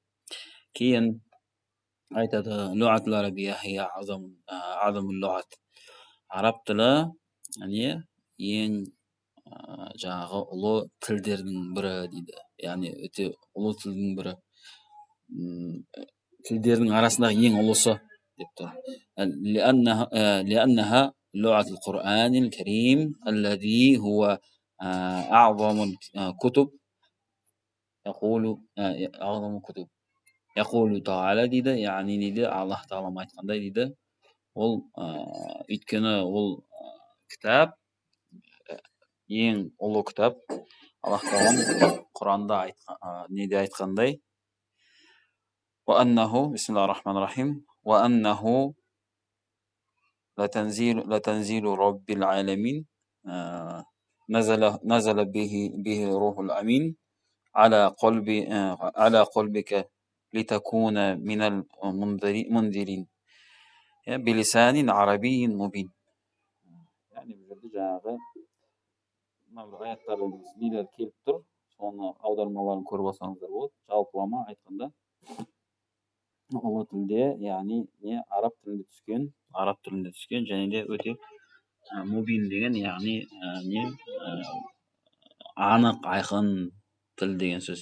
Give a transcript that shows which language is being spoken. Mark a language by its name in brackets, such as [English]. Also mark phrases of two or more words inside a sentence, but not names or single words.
[Kazakh] Кейін айтады [Arabic] اللغة العربية هي أعظم اللغات. [Kazakh] Араб тілі ең жаңағы ұлы тілдердің бірі дейді. Яғни өте ұлы тілдің бірі. Тілдердің арасындағы ең ұлысы деп тұр. [Arabic] لأنها لغة القرآن الكريم الذي هو أعظم الكتب يقول تعالى [Kazakh] дейді, яғни дейді, Аллах тағала айтқандай дейді. Ол өйткені ол кітап ең ұлы кітап. Аллах тағала Құранда неде айтқандай? [Arabic] وأنه بسم الله الرحمن الرحيم وأنه لتنزيل رب العالمين نزل به روح الأمين على قلبك لتكون من المنذرين بلسان عربي مبين. [Kazakh] Yani bu жаңағы мына аяттардың нелер келіп тұр, соны аудармаларын көріп алсаңыздар болады. Жалпылама айтқанда ұлы тілде, яғни араб тілінде түскен, және де өте мубин деген, яғни анық, айқын тіл деген сөз.